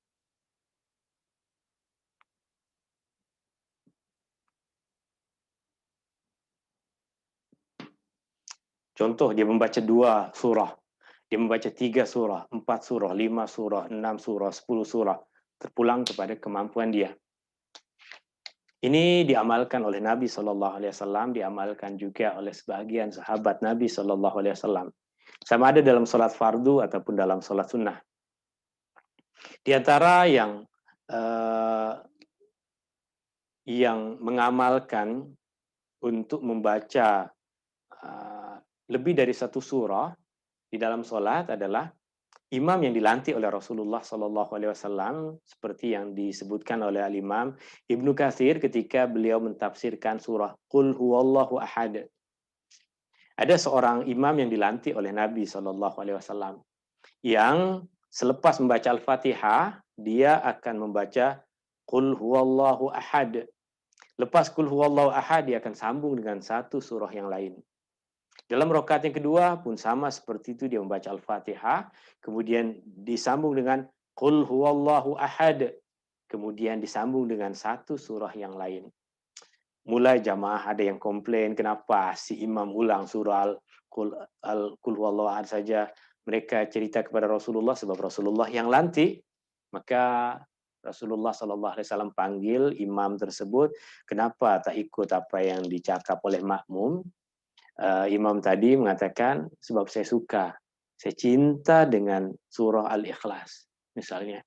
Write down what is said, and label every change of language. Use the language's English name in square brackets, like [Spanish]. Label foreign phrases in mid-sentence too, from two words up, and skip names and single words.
[Malay] Contoh, dia membaca 2 surah, dia membaca 3 surah, 4 surah, 5 surah, 6 surah, 10 surah, terpulang kepada kemampuan dia. Ini diamalkan oleh Nabi SAW, diamalkan juga oleh sebagian sahabat Nabi SAW. Sama ada dalam sholat fardu ataupun dalam sholat sunnah. Di antara yang mengamalkan untuk membaca lebih dari satu surah di dalam sholat adalah imam yang dilantik oleh Rasulullah SAW, seperti yang disebutkan oleh Al-Imam Ibnu Katsir ketika beliau mentafsirkan surah Qul Huwallahu Ahad. Ada seorang imam yang dilantik oleh Nabi SAW yang selepas membaca Al-Fatihah dia akan membaca Qul Huwallahu Ahad. Lepas Qul Huwallahu Ahad dia akan sambung dengan satu surah yang lain. Dalam rakaat yang kedua pun sama seperti itu, dia membaca Al-Fatihah, kemudian disambung dengan Qul Huwallahu Ahad, kemudian disambung dengan satu surah yang lain. Mulai jamaah ada yang komplain, kenapa si imam ulang surah Qul Huwallahu Ahad saja. Mereka cerita kepada Rasulullah, sebab Rasulullah yang lantik, maka Rasulullah SAW panggil imam tersebut, kenapa tak ikut apa yang dicakap oleh makmum? Imam tadi mengatakan, sebab saya suka, saya cinta dengan surah Al-Ikhlas, misalnya.